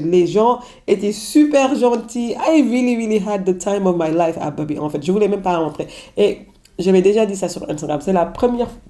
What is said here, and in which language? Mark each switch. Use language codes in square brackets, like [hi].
[fr] Les gens étaient super gentils. [en] I really, really had the time of my life [fr] à Bobby, en fait. Je voulais même pas rentrer. Et j'avais déjà dit ça sur Instagram. C'est la première...